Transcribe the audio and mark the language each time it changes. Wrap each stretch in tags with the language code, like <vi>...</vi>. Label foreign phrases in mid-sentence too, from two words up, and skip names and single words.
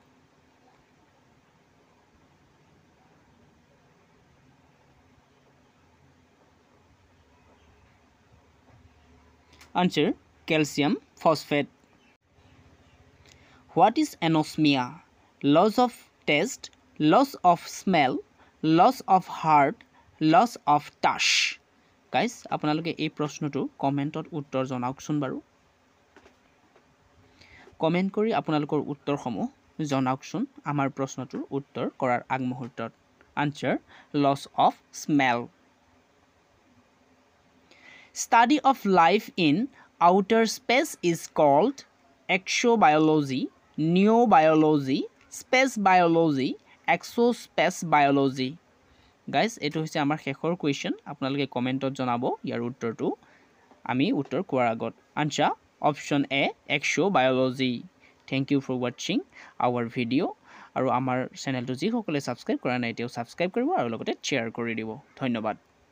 <en>Answer calcium phosphate. What is anosmia? Loss of taste, loss of smell, loss of heart, loss of touch. Guys,</en> <as>আপোনালোকে এই প্ৰশ্নটো কমেন্টত উত্তৰ জনাওকচোন বাৰু। কমেন্ট কৰি আপোনালোকৰ উত্তৰসমূহ জনাওকচোন আমাৰ প্ৰশ্নটোৰ উত্তৰ কৰাৰ আগমুহূৰ্তত।</as> <en>Answer loss of smell. Study of life in outer space is called exobiology, neobiology, space biology, exospace biology. Guys,</en> <as>এটো হৈছে আমাৰ শেষৰ কোৱেশ্চন। আপোনালোকে কমেন্টত জনাব ইয়াৰ উত্তৰটো আমি উত্তৰ কোৱাৰ আগত।</as> <en>Answer option A, exobiology. Thank you for watching our video.</en> <as>আৰু আমাৰ চেনেলটো যি সকলে সাবস্ক্ৰাইব কৰা নাই তেও সাবস্ক্ৰাইব কৰিব আৰু লগতে শ্বেয়াৰ কৰি দিব। ধন্যবাদ।</as>